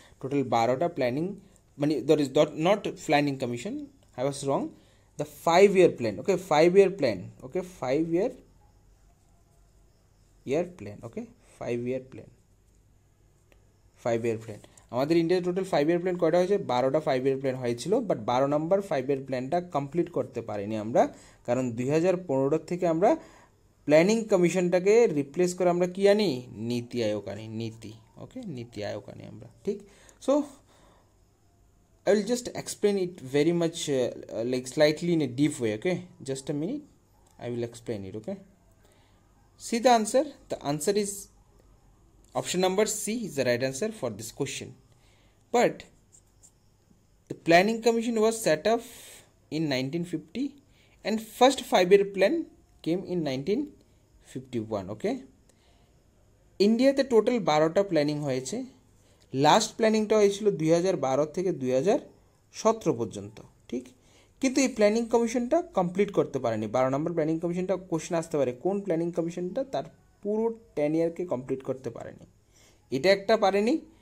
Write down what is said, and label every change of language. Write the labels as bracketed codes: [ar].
[en] total 12টা planning, মানে that is not planning commission, I was wrong, the 5-year plan, okay, 5-year plan, okay, 5-year plan, okay, 5-year plan, 5-year plan [bn] আমাদের ইন্ডিয়াতে total 5-year plan কয়টা হয়েছে? 12টা 5-year plan হয়েছিল, but 12 number 5-year প্ল্যানটা complete করতে পারিনি আমরা, কারণ 2015 থেকে আমরা প্ল্যানিং কমিশনটাকে রিপ্লেস করে আমরা কি আনি? নীতি আয়োগ আনি, নীতি, ওকে, নীতি আয়োগ আনি আমরা, ঠিক? [en] So I will just explain it very much like slightly in a deep way, okay? Just a minute, I will explain it, okay? See the answer. The answer is option number C is the right answer for this question. But the planning commission was set up in 1950 and first 5-year plan came in 1951, okay? [bn] ইন্ডিয়াতে total 12টা planning হয়েছে। Last প্ল্যানিংটা হয়েছিল 2012 থেকে 2017 পর্যন্ত, ঠিক? কিন্তু এই planning কমিশনটা complete করতে পারেনি। 12 নম্বর প্ল্যানিং কমিশনটা কোশ্চেন আসতে পারে, কোন প্ল্যানিং কমিশনটা তার পুরো 10 ইয়ারকে কমপ্লিট করতে পারেনি? এটা একটা পারেনি।